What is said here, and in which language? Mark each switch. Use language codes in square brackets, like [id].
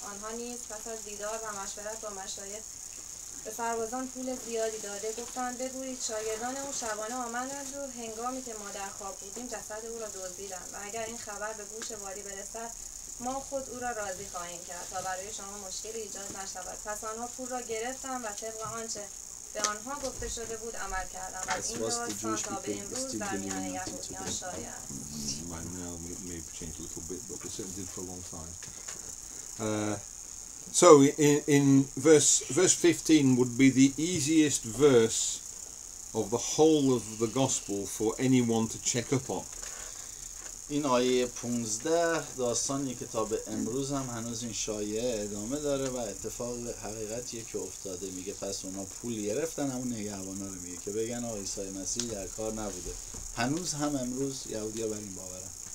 [fa] آنها نیز پس از دیدار و مشورت با مشایخ به سربازان پول زیادی داده گفتند بگویید شاگردان او شبانه آمدند و هنگامی که ما در خواب بودیم جسد او را دزدیدند و اگر این خبر به گوش والی برسد ما خود او را راضی خواهیم کرد تا برای شما مشکلی ایجاد نشود. پس آنها پول را گرفتند و طبق آنچه به آنها گفته شده بود عمل کردند و این داستان تا به امروز در میان یهودیان شایع است. [en] Right now, maybe changed a little bit, but it certainly did for a long time. So in verse 15 would be the easiest verse of the whole of the gospel for anyone to check up on. [fa] این آیه 15 داستان کتاب امروز هم هنوز این شایعه ادامه داره و اتفاق حقیقتیه که افتاده. میگه پس اونا پول گرفتن همون نگهبانا رو، میگه که بگن آقا عیسی مسیح در کار نبوده. هنوز هم امروز یهودی‌ها بر این باورن.